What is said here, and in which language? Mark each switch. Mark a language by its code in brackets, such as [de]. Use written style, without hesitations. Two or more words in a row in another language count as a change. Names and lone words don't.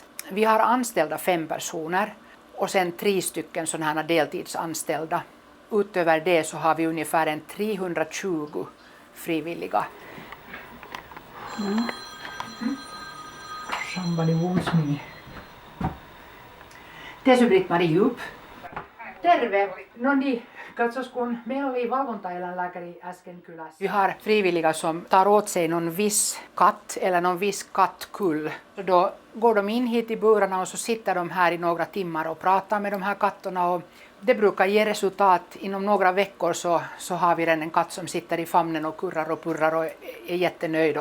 [sv] Vi har anställda 5 personer och sen 3 stycken sådana här deltidsanställda. Utöver det så har vi ungefär 320 frivilliga. TESY Britt-Marie Djup. [fi] Terve! No niin, katsos kun meillä oli valvontaeläinlääkäri äsken kylässä. [sv] Vi har frivilliga som tar åt sig någon viss katt eller någon viss kattkull. Då går de in hit i burarna och så sitter de här i några timmar och pratar med de här katterna, och det brukar ge resultat. Inom några veckor så har vi redan en katt som sitter i famnen och kurrar och purrar och är jättenöjd.